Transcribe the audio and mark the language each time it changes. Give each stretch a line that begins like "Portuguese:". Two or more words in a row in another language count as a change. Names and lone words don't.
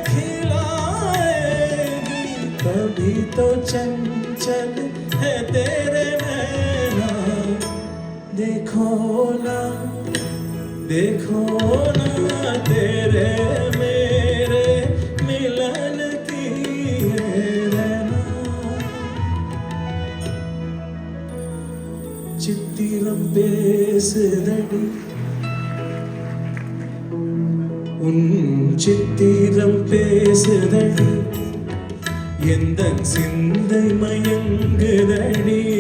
Hindi: खिलाएगी, तभी तो चंचल है तेरे नैना, देखो ना तेरे मेरे मिलन की ये रना.
Tamil: சித்திரம் பேசுதடி உன் சித்திரம் பேசுதடி, எந்தன் சிந்தை மயங்குதடி,